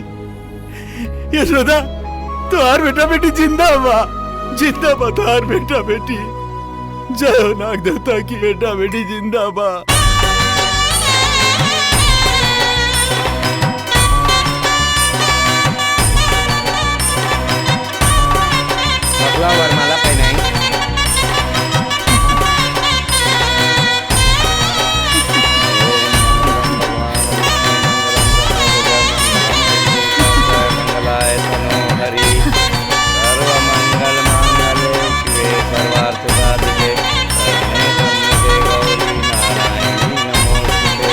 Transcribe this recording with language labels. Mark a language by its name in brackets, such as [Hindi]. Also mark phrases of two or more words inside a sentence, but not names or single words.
[Bhojpuri] यशोदा तुम्हार बेटा बेटी जिंदा बा, जिंदा बा तुम्हार बेटा बेटी। जय हो नाग देवता की बेटा बेटी जिंदा बा। वरमाला पहनाई। [Sanskrit] मंगलाय तनो हरि सर्व मंगल मांगल्ये शिवे सर्वार्थ साधिके शरण्ये त्र्यंबके गौरी नारायणी नमोस्तुते।